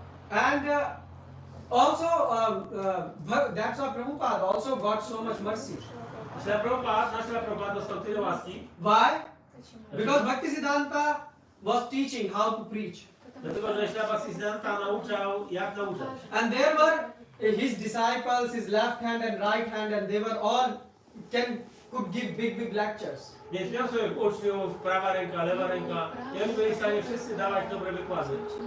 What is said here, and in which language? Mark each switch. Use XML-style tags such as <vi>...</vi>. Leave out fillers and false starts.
<en>And also, that's why Prabhupada also got so much mercy.</en> <pl>Śla Prabhupada dostał tyle łaski,</pl> <en>Why? Because Bhaktisiddhanta was teaching how to preach.</en> <pl>dlatego że Śla Bhaktisiddhanta nauczał, jak nauczać.</pl> <en>And there were his disciples, his left hand and right hand, and they were all could give big lectures.</en> <pl>Więc miał swoich uczniów, prawa ręka, lewa ręka i oni byli w stanie wszyscy dawać dobre wykłady.</pl>